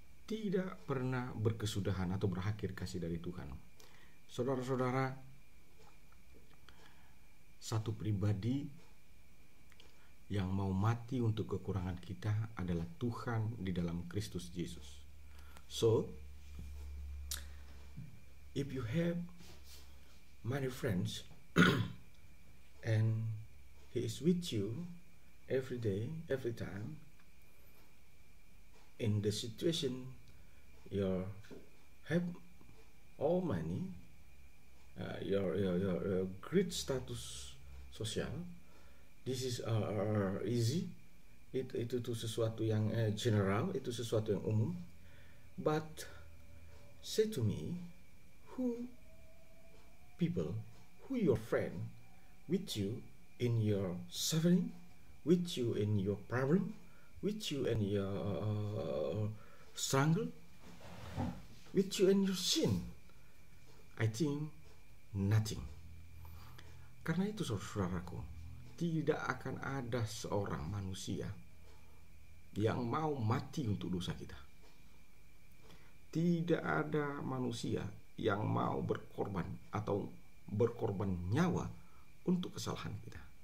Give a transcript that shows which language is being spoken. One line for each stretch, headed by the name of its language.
Indonesian: Tidak pernah berkesudahan atau berakhir kasih dari Tuhan. Saudara-saudara, satu pribadi yang mau mati untuk kekurangan kita adalah Tuhan di dalam Kristus Yesus.
English: So, if you have many friends and he is with you every day, every time, in the situation you have all money, your great status sosial, this is easy.
Indonesian: Itu sesuatu yang general, itu sesuatu yang umum.
English: But say to me, who your friend with you in your suffering, with you in your problem, with you in your struggle, with you in your sin? I think nothing.
Indonesian: Karena itu saudaraku, tidak akan ada seorang manusia yang mau mati untuk dosa kita. Tidak ada manusia yang mau berkorban atau berkorban nyawa untuk kesalahan kita.